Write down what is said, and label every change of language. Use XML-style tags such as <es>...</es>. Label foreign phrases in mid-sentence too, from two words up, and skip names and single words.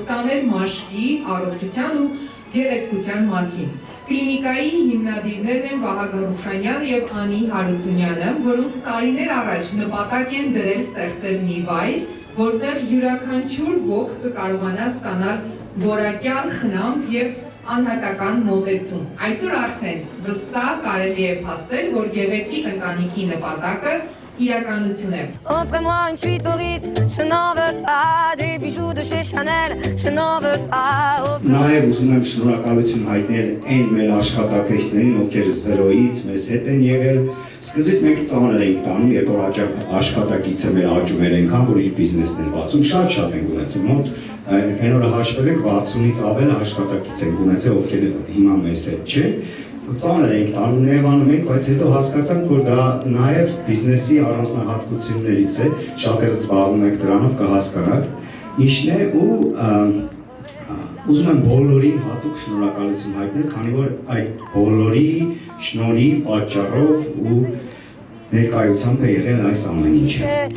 <hy>տանել մաշկի, առողջության ու գեղեցկության մասին։ Կլինիկայի հիմնադիրներն են Վահագն Ռուխշանյանը եւ Անի Հարությունյանը, որոնք տարիներ առաջ նպատակ են դրել ստեղծել մի վայր, որտեղ յուրաքանչյուր ոք կկարողանա ստանալ որակյալ խնամք եւ անհատական մոտեցում։ Այսօր արդեն վստահ կարելի է փաստել, որ գեղեցիկ ընտանիքի նպատակը իրականություն է։</hy> <fr>Offrez-moi une suite au Ritz, je n'en veux pas des bijoux de chez Chanel, je n'en veux pas.</fr> <hy>Նաև ուզում եմ շնորհակալություն հայտնել այն մեր աշխատակիցներին, ովքեր 0-ից մեզ հետ են եղել։ Սկզբից մենք ծանր էինք տանում, երբ որ աշխատակիցը մեր աճում էր այնքան, որ իր բիզնեսն էր բացում, շատ ենք ունեցել մոտ այն օրը հաշվել ենք 60-ից ավել աշխատակից ենք ունեցել, ովքեր հիմա մեզ հետ չեն։ Ծանր էինք տանում, նեղանում ենք, բայց հետո հասկացանք, որ դա նաև բիզնեսի առանձնահատկություններից է, շատերը զբաղվում ենք դրանով, կհասկանաք ինչն է ու ուզում եմ բոլորին հատուկ շնորհակալություն հայտնել, քանի որ այդ բոլորի շնորհիվ, պատճառով ու ներկայությամբ է եղել այս ամեն ինչը։</hy>